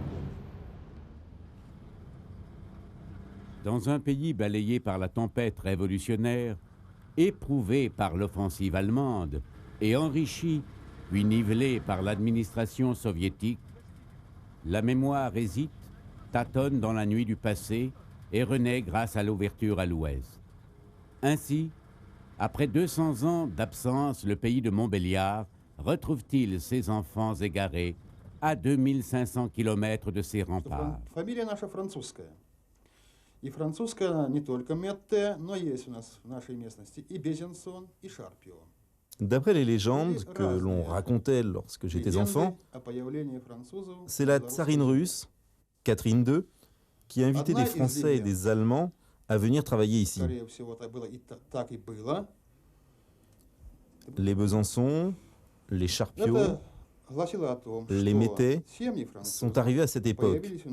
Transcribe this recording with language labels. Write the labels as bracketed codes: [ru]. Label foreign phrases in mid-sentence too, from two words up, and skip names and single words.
[fr] Dans un pays balayé par la tempête révolutionnaire, éprouvé par l'offensive allemande et enrichi puis nivelé par l'administration soviétique, la mémoire hésite, tâtonne dans la nuit du passé et renaît grâce à l'ouverture à l'Ouest. Ainsi, après 200 ans d'absence, le pays de Montbéliard retrouve-t-il ses enfants égarés à 2500 km de ses remparts. [ru] И французская не только Метте, но есть у нас в нашей местности и Безенсон, и Шарпио. [fr] D'après les légendes que l'on racontait lorsque j'étais enfant, c'est la tsarine russe, Catherine II, qui a invité des Français et des Allemands à venir travailler ici. Les Besançon, les Charpiot, les Métais sont arrivés à cette époque.